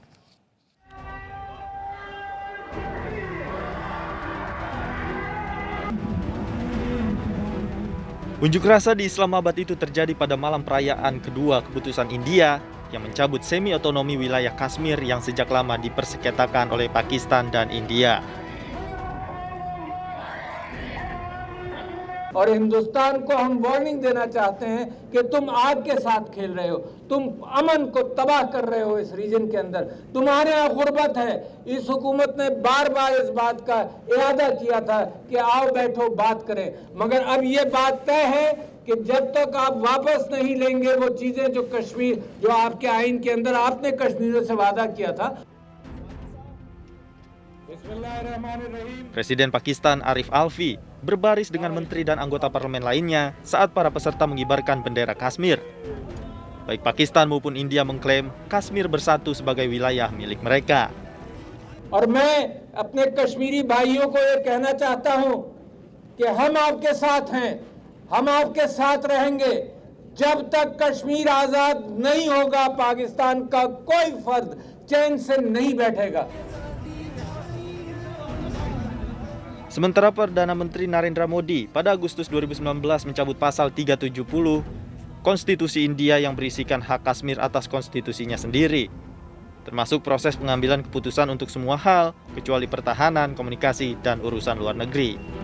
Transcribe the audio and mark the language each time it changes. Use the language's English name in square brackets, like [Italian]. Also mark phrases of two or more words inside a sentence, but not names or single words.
[Indonesian] Unjuk rasa di Islamabad itu terjadi pada malam perayaan kedua keputusan India yang mencabut semi-otonomi wilayah Kashmir yang sejak lama dipersengketakan oleh Pakistan dan India. [Urdu] اور ہندوستان کو ہم وارننگ دینا چاہتے ہیں کہ تم آگ کے ساتھ کھیل رہے ہو، تم امن کو تباہ کر رہے ہو اس ریجن کے اندر، تمہارے یہاں غربت ہے. اس حکومت نے بار بار اس بات کا ارادہ کیا تھا کہ آؤ بیٹھو بات کریں، مگر اب یہ بات طے ہے کہ جب تک آپ واپس نہیں لیں گے وہ چیزیں جو کشمیر، جو آپ کے آئین کے اندر آپ نے کشمیریوں سے وعدہ کیا تھا. [Indonesian] Presiden Pakistan Arif Alvi berbaris dengan menteri dan anggota parlemen lainnya saat para peserta mengibarkan bendera Kashmir. Baik Pakistan maupun India mengklaim Kashmir bersatu sebagai wilayah milik mereka. [Urdu] اور میں اپنے کشمیری بھائیوں کو یہ کہنا چاہتا ہوں کہ ہم آپ کے ساتھ ہیں، ہم آپ کے ساتھ رہیں گے. جب تک کشمیر آزاد نہیں ہوگا، پاکستان کا کوئی فرد چین سے نہیں بیٹھے گا. [Indonesian] Sementara Perdana Menteri Narendra Modi pada Agustus 2019 mencabut pasal 370 Konstitusi India yang berisikan hak Kashmir atas konstitusinya sendiri. termasuk proses pengambilan keputusan untuk semua hal, kecuali pertahanan, komunikasi, dan urusan luar negeri.